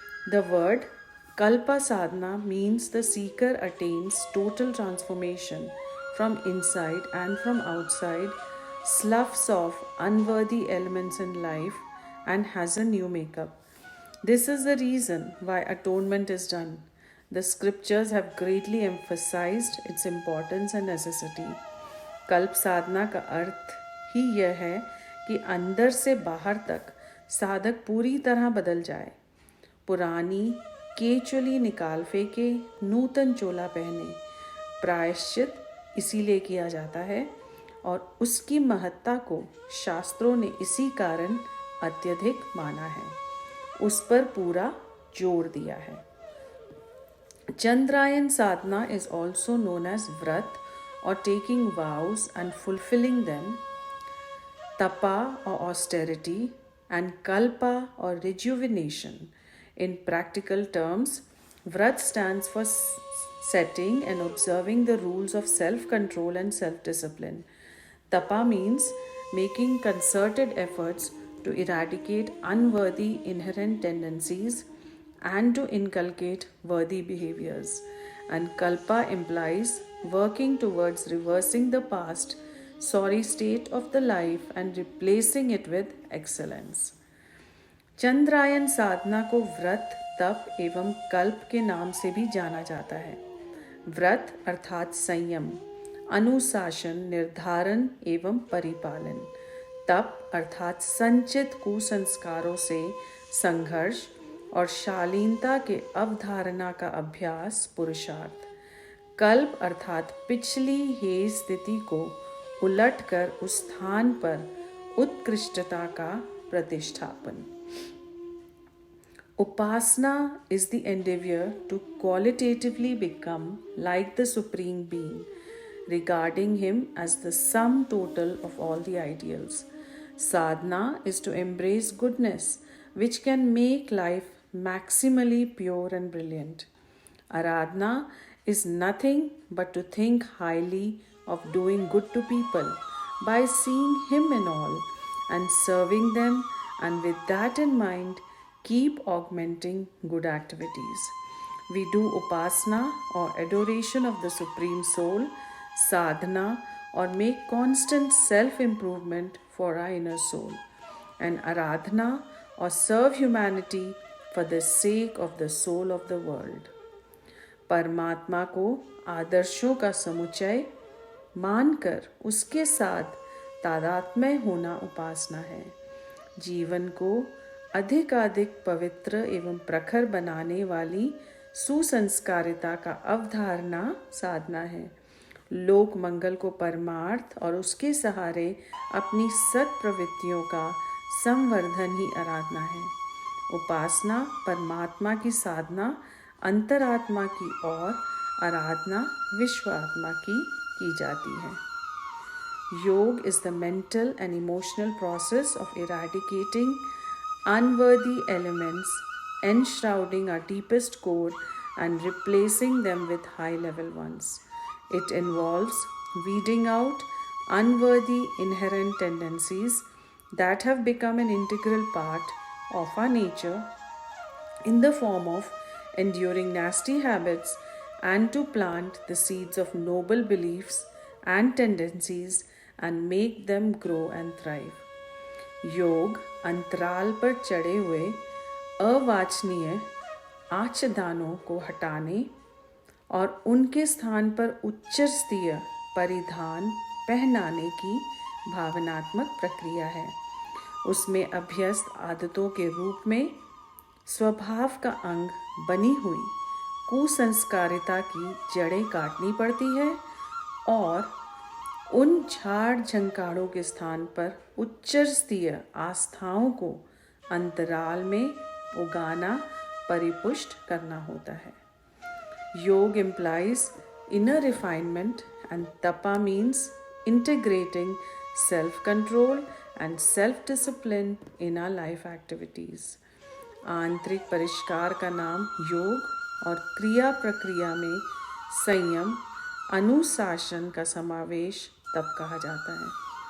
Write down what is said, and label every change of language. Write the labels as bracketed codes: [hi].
[en] The word Kalpa sadhana means the seeker attains total transformation from inside and from outside, sloughs off unworthy elements in life and has a new makeup. This is the reason why atonement is done. The scriptures have greatly emphasized its importance and necessity. [hi] कल्प साधना का अर्थ ही यह है कि अंदर से बाहर तक साधक पूरी तरह बदल जाए. पुरानी केचुली निकाल फेंके, नूतन चोला पहने. प्रायश्चित इसीलिए किया जाता है और उसकी महत्ता को शास्त्रों ने इसी कारण अत्यधिक माना है, उस पर पूरा जोर दिया है. [en] Chandrayan sadhana is also known as vrat or taking vows and fulfilling them, tapa or austerity, and kalpa or rejuvenation. In practical terms, vrat stands for setting and observing the rules of self-control and self-discipline. Tapa means making concerted efforts to eradicate unworthy inherent tendencies and to inculcate worthy behaviors. And kalpa implies working towards reversing the past sorry state of the life and replacing it with excellence. [hi] Chandrayaan साधना को व्रत, तप एवं कल्प के नाम से भी जाना जाता है. व्रत अर्थात संयम, अनुशासन, निर्धारण एवं परिपालन. तप अर्थात संचित कुसंस्कारों से संघर्ष और शालीनता के अवधारणा का अभ्यास, पुरुषार्थ. कल्प अर्थात पिछली हेय स्थिति को उलटकर उस स्थान पर उत्कृष्टता का प्रतिष्ठापन. [en] Upasana is the endeavor to qualitatively become like the Supreme Being, regarding Him as the sum total of all the ideals. Sadhana is to embrace goodness, which can make life maximally pure and brilliant. Aradhana is nothing but to think highly of doing good to people by seeing Him in all and serving them, and with that in mind, keep augmenting good activities. We do upasana or adoration of the Supreme Soul, sadhana, or make constant self improvement for our inner soul, and aradhana or serve humanity for the sake of the soul of the world. [hi] परमात्मा को आदर्शों का समुच्चय मानकर उसके साथ तादात्म्य होना उपासना है। जीवन को अधिकाधिक पवित्र एवं प्रखर बनाने वाली सुसंस्कारिता का अवधारणा साधना है। लोक मंगल को परमार्थ और उसके सहारे अपनी सत प्रवृत्तियों का संवर्धन ही आराधना है। उपासना परमात्मा की साधना अंतरात्मा की और आराधना विश्व आत्मा की जाती है। [en] Yoga is the mental and emotional process of eradicating unworthy elements, enshrouding our deepest core and replacing them with high-level ones. It involves weeding out unworthy inherent tendencies that have become an integral part of our nature in the form of enduring nasty habits, and to plant the seeds of noble beliefs and tendencies and make them grow and thrive. [hi] योग अंतराल पर चढ़े हुए अवांछनीय आच्छादनों को हटाने और उनके स्थान पर उच्चस्तरीय परिधान पहनाने की भावनात्मक प्रक्रिया है। उसमें अभ्यस्त आदतों के रूप में स्वभाव का अंग बनी हुई कुसंस्कारिता की जड़ें काटनी पड़ती है और उन झाड़ झंकारों के स्थान पर उच्चस्तरीय आस्थाओं को अंतराल में उगाना परिपुष्ट करना होता है। [en] Yoga implies inner refinement and tapa means integrating self-control and self-discipline in our life activities. [hi] आंतरिक परिष्कार का नाम योग और क्रिया प्रक्रिया में संयम अनुशासन का समावेश तब कहा जाता है।